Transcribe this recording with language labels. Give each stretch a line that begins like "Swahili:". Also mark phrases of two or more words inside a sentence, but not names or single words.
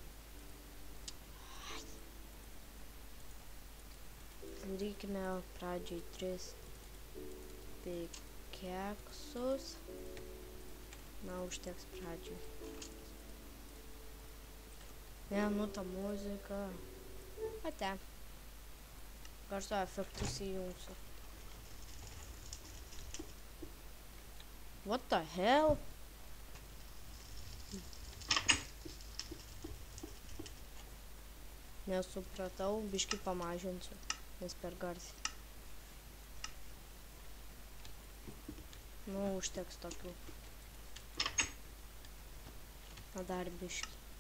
Lithuanian: Darykime pradžiai 3 pikeksus. Na, užteks pradžiai. Ne, nu ta muzika. Ate. Garso efektus įjungsiu.
English: What the hell?
Lithuanian: Nesupratau, biškį pamažinsiu, nes per garsiai. Nu, užteks tokių. Na, dar biškį.